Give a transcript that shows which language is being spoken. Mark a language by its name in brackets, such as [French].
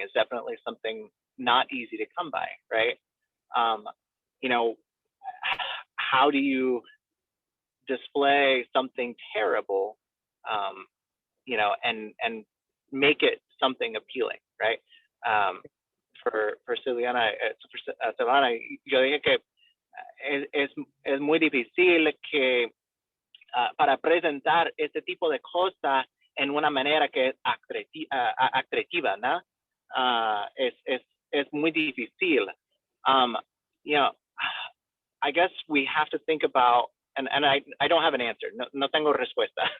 [English] It's definitely something not easy to come by, right? You know, how do you display something terrible, you know, and make it something appealing, right? [Spanish] For Silvana, Silvana, yo dije que es muy difícil que para presentar este tipo de cosas en una manera que es atractiva, ¿no? Es muy difícil. [English] You know, I guess we have to think about, and I don't have an answer. [Spanish] No tengo respuesta.